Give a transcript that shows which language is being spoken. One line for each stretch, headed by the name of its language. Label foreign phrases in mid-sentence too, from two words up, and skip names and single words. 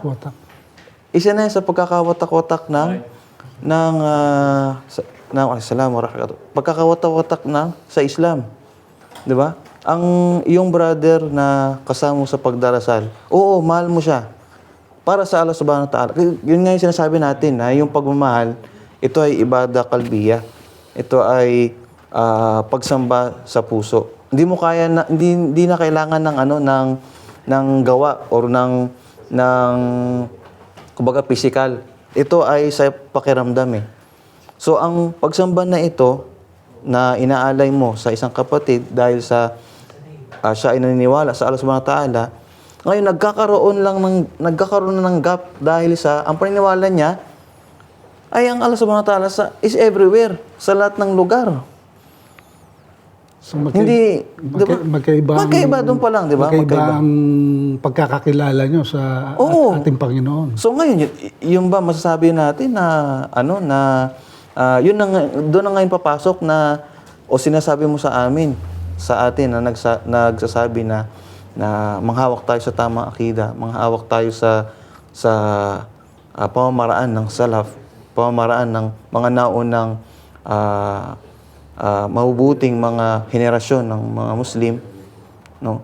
Filipino: Isa na yan sa pagkakawatak-watak pagkakawatak-watak sa Islam. 'Di ba? Ang iyong brother na kasama sa pagdarasal, oo, mahal mo siya. Para sa Allah
Arabic: سبحانه وتعالى.
Filipino: Yun nga yung sinasabi natin na yung pagmamahal, ito ay
Arabic: عبادة قلبية.
Filipino: Ito ay pagsamba sa puso. Hindi na kailangan ng gawa or ng kumbaga physical. Ito ay sa pakiramdam eh. So ang pagsamba na ito na inaalay mo sa isang kapatid dahil sa siya ay naniniwala sa Allah
Arabic: سبحانه وتعالى,
Filipino: ngayon nagkakaroon na ng gap dahil sa ang paniniwala niya ay ang Allah
Arabic: سبحانه وتعالى
English: is everywhere,
Filipino: sa lahat ng lugar. So, Hindi, di ba? Magkaiba doon pa lang, di ba? Magkaiba ang pagkakakilala nyo sa Oo. ating Panginoon. So ngayon, yung ba masasabi natin na yun na doon na ngayon papasok na o sinasabi mo sa amin, sa atin na nagsasabi na manghawak tayo sa tamang akida, manghawak tayo sa pamamaraan ng salaf, pamamaraan ng mga naunang mabubuting mga henerasyon ng mga Muslim, no?